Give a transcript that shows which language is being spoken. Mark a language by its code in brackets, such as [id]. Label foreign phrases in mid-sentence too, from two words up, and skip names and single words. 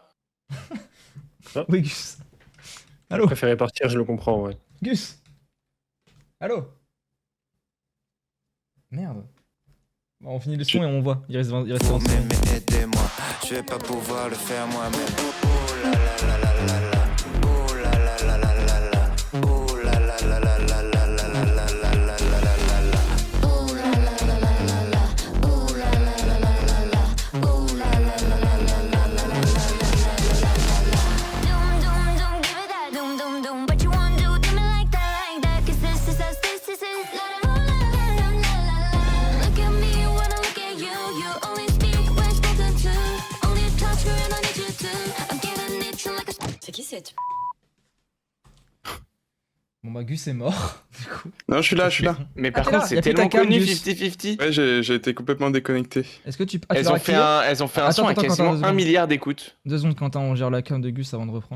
[fr] Où est Gus? Je Allô? préférais partir, je le comprends, ouais. Gus? Allô? Merde. Bon, on finit le son et on voit. Il reste 20 Vous m'aimez, aidez-moi. Je vais pas pouvoir le faire moi-même. Oh là là là là là là. Oh là là là là là là. Oh là là là là là là là là là là là là là là. Oh là là là là là là. Oh là là là là là là. Oh là là là là là là là là là là. [en] Doom, doom, doom, give it that doom, doom, doom. What you wanna do? Do me like that, 'cause this is us, this is it. La la la la la la la. Look at me, wanna look at you. You only speak when spoken to. Only touch you and I need you to. I'm getting itching like a. [fr] C'est qui cette? Bon bah Gus est mort. Du coup. Non, je suis là. Mais Ah, par t'es contre, là, c'est y a plus tellement ta cam, connu, Gus. 50-50. Ouais, j'ai été complètement déconnecté. Est-ce que tu. Ah, tu Elles l'as ont fait activé un son à Attends, quasiment Quentin, 1 2 milliard d'écoutes. 2 secondes, Quentin, on gère la cam de Gus avant de reprendre.